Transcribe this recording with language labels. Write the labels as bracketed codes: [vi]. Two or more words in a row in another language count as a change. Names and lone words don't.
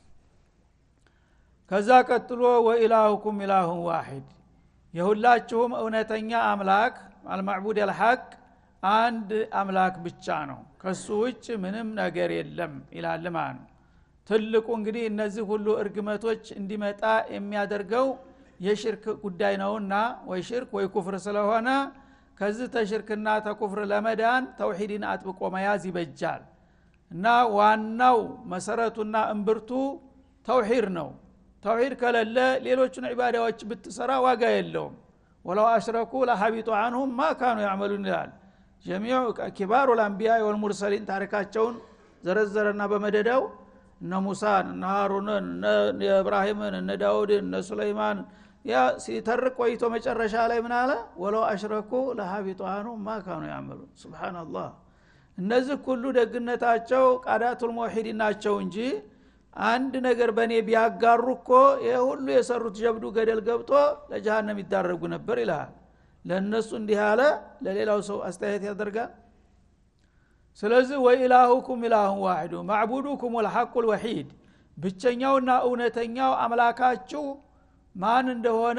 [am] ከዛ ቀጥሎ [ar] وإلهكم إله واحد [am] የሁላችሁም እውነተኛ አምላክ [ar] المعبود الحق [am] አንድ አምላክ ብቻ ነው ከሱ ውጭ ምንም ነገር የለም ይላል ማለት ነው ትልቁ እንግዲህ እነዚህ ሁሉ እርግመቶች እንዲመጣ የሚያደርገው የሽርክ ጉዳይ ነውና ወይ ሽርክ ወይ ኩፍር ስለሆነ ከዚህ ተሽርክና ተኩፍር ለመዳን ተውሂድን አጥብቆ መያዝ ይበጃል እና ዋናው መሰረቱና እንብርቱ ተውሂድ ነው ተውሂድ ከሌለ ሌሎችን ዒባዳዎች ብትሰራ ዋጋ የለውም [ar] ولو أشركوا لحبط عنهم ما كانوا يعملون [am] ይላል [ar] جميع كبار الانبياء والمرسلين [am] ታሪካቸውን ዘረዘረና በመደዳው እነ ሙሳን እነ ሃሩንን እነ ኢብራሂምን እነ ዳውድን እነ ሱለይማን ያ ሲተርቅ ቆይቶ መጨረሻ ላይ ምን አለ [ar] ولو أشركوا لحبط عنهم ما كانوا يعملون [am] ሱብሃንአላህ እነዚህ ሁሉ ደግነታቸው [ar] قادة الموحدين [am] ናቸው እንጂ አንድ ነገር በኔ ቢያጋሩኮ የሁሉ የሰሩት ጀብዱ ገደል ገብቶ ለጀሃነም ይዳረጉ ነበር ይላል ለነሱ እንዲህ አለ ለሌላው ሰው አስተያየት ያደርጋል ስለዚህ [ar] وإلهكم إله واحد معبودكم والحق الواحد [am] ብቸኛውና እውነተኛው አምላካችሁ ማን እንደሆነ